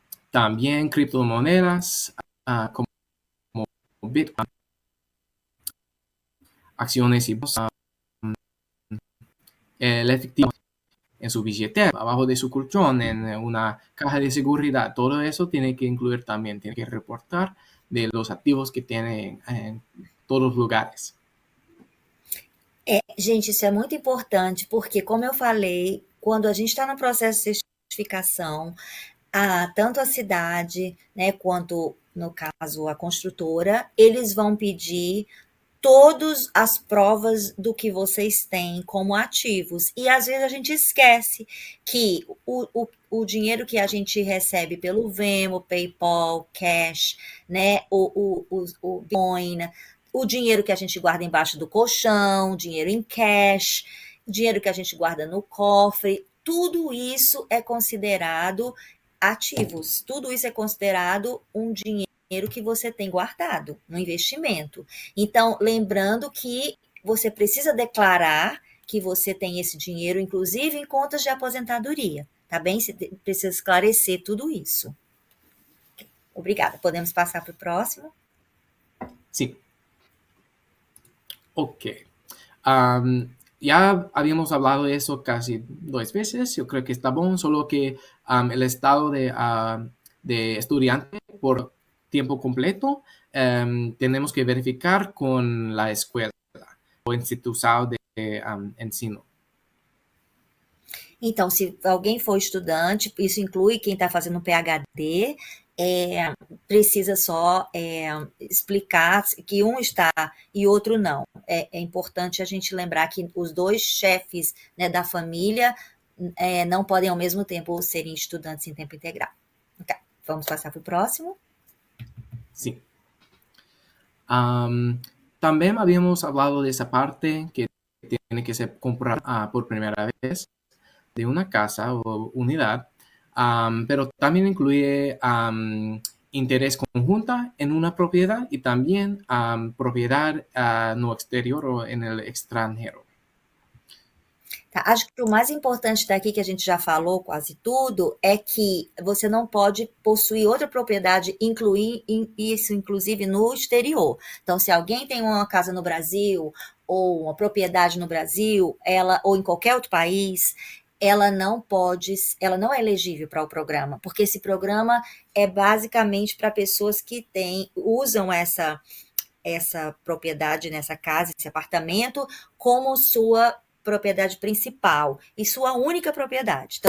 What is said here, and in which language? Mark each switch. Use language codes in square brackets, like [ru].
[es] También criptomonedas como Bitcoin, acciones y el efectivo en su billetera, abajo de su colchón, en una caja de seguridad. Todo eso tiene que incluir también, tiene que reportar de los activos que tiene en todos los lugares. [pt] Gente, isso é muito importante, porque, como eu falei, quando a gente está no processo de certificação, tanto a cidade, né, quanto, no caso, a construtora, eles vão pedir todas as provas do que vocês têm como ativos. E, às vezes, a gente esquece que o dinheiro que a gente recebe pelo Venmo, PayPal, Cash, né, o Bitcoin, o dinheiro que a gente guarda embaixo do colchão, dinheiro em cash, dinheiro que a gente guarda no cofre, tudo isso é considerado ativos, tudo isso é considerado um dinheiro que você tem guardado no investimento. Então, lembrando que você precisa declarar que você tem esse dinheiro, inclusive em contas de aposentadoria, tá bem? Você precisa esclarecer tudo isso. Obrigada. Podemos passar para o próximo? [es] Sí. Ok. Ya habíamos hablado de eso casi 2 veces. Yo creo que está bueno, solo que el estado de estudiante por tiempo completo tenemos que verificar con la escuela o instituto de ensino. [pt] Então, se alguém for estudante, isso inclui quem está fazendo um PhD, precisa só explicar que um está e outro não. É importante a gente lembrar que os dois chefes, né, da família não podem ao mesmo tempo serem estudantes em tempo integral. Tá, vamos passar para o próximo. [es] Sí. También habíamos hablado de esa parte que tiene que ser comprada por primera vez de una casa o unidad, pero también incluye interés conjunta en una propiedad y también propiedad no exterior o en el extranjero. [pt] Tá, acho que o mais importante daqui, que a gente já falou quase tudo, é que você não pode possuir outra propriedade, incluir isso, inclusive, no exterior. Então, se alguém tem uma casa no Brasil, ou uma propriedade no Brasil, ou em qualquer outro país, ela não é elegível para o programa, porque esse programa é basicamente para pessoas que usam essa propriedade nessa casa, esse apartamento, como sua propriedade principal e sua única propriedade.